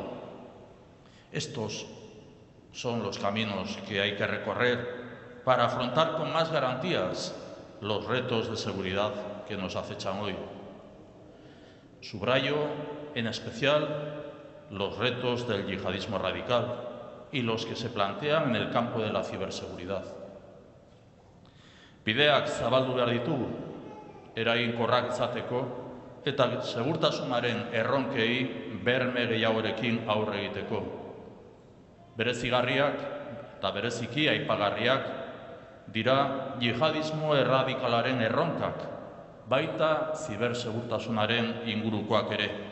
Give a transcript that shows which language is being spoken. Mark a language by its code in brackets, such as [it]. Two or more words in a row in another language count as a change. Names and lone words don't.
[es] Estos son los caminos que hay que recorrer para afrontar con más garantías los retos de seguridad que nos acechan hoy. Subrayo, en especial, los retos del yihadismo radical y los que se plantean en el campo de la ciberseguridad. [eu] Bideak zabaldu behar ditugu, eraginkorrak izateko eta segurtasunaren erronkei berme gehiagorekin aurre egiteko. Berezigarriak eta bereziki aipagarriak dira jihadismo erradikalaren erronkak, baita zibersegurtasunaren ingurukoak ere.